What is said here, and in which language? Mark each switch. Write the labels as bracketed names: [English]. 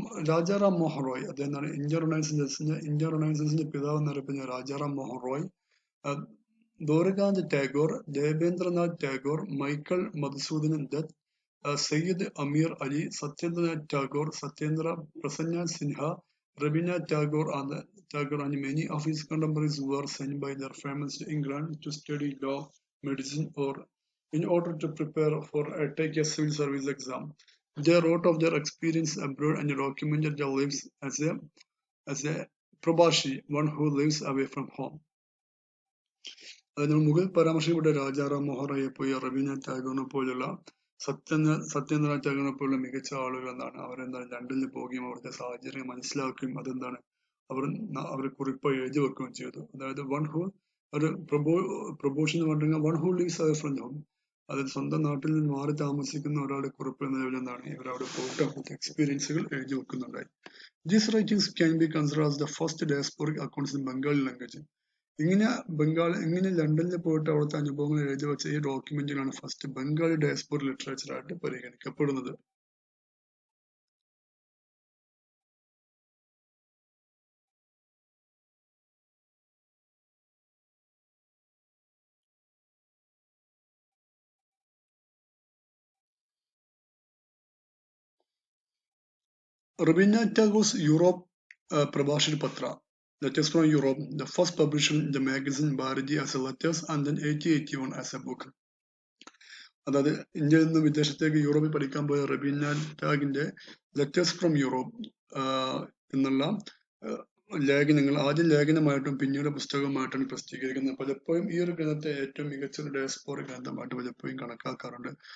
[English] Rajaram Mohan Roy, [Malayalam] അദ്ദേഹം ഇന്ത്യൻ റൊണൈസൻസിന്റെ പിതാവ് എന്നറിയപ്പെടുന്ന [English] Rajaram Mohan Roy, Dwarkanath Tagore, Debendranath Tagore, Michael Madhusudan Dutt, Syed Ameer Ali, Satyendranath Tagore, Satyendra Prasanna Sinha, Rabindranath Tagore and many of his contemporaries were sent by their families to England to study law, medicine, or in order to prepare for take a civil service exam. They wrote of their experience abroad and documented their lives as a probashi, one who lives away from home. [Malayalam] Mughal പരാമർശിക്കപ്പെട്ട Rajaram Mohan റോയെ പോയി രവീന്ദ്രനാഥ് ടാഗോറിനെ പോലുള്ള സത്യേന്ദ്രനാഥ് ടാഗോറിനെ പോലുള്ള മികച്ച ആളുകൾ എന്താണ് അവരെന്താണ് ലണ്ടനിൽ പോവുകയും അവിടുത്തെ സാഹചര്യം മനസ്സിലാക്കുകയും അതെന്താണ് അവർ കുറിപ്പായി എഴുതി വെക്കുകയും ചെയ്തു. അതായത് ഒരു പ്രൊബോഷൻ എന്ന് പറഞ്ഞാൽ [English] one who leaves away from home, [Malayalam] അതായത് സ്വന്തം നാട്ടിൽ നിന്ന് മാറി താമസിക്കുന്ന ഒരാളുടെ കുറിപ്പ് എന്ന നിലയിൽ എന്താണ് ഇവർ അവിടെ പോയിട്ട് അവിടുത്തെ എക്സ്പീരിയൻസുകൾ എഴുതി വെക്കുന്നുണ്ടായി. [English] These writings can be considered as the first diasporic accounts in Bengali language. [Malayalam] ഇങ്ങനെ ലണ്ടനിൽ പോയിട്ട് അവിടുത്തെ അനുഭവങ്ങൾ എഴുതി വെച്ച ഈ ഡോക്യുമെന്റുകളാണ് ഫസ്റ്റ് ബംഗാളി ഡയസ്പോറ ലിറ്ററേച്ചർ ആയിട്ട് പരിഗണിക്കപ്പെടുന്നത്. [English] Rabindranath Tagore's Europe Prabhashir Patra, Letters from Europe, the first published in the magazine Bharati as a letters and then 1881 as a book. [Malayalam] അതായത് ഇന്ത്യയിൽ നിന്ന് വിദേശത്തേക്ക് യൂറോപ്പിൽ പഠിക്കാൻ പോയ റബീന്ദ്രനാഥ് ടാഗോറിന്റെ ലെറ്റേഴ്സ് ഫ്രം യൂറോപ്പ് എന്നുള്ള ലേഖനങ്ങൾ ആദ്യം ലേഖനമായിട്ടും പിന്നീട് പുസ്തകമായിട്ടാണ് പ്രസിദ്ധീകരിക്കുന്നത്. പലപ്പോഴും ഈ ഒരു ഗ്രന്ഥത്തെ ഏറ്റവും മികച്ച ഒരു ഡയസ്പോറ ഗ്രന്ഥമായിട്ട് പലപ്പോഴും കണക്കാക്കാറുണ്ട്.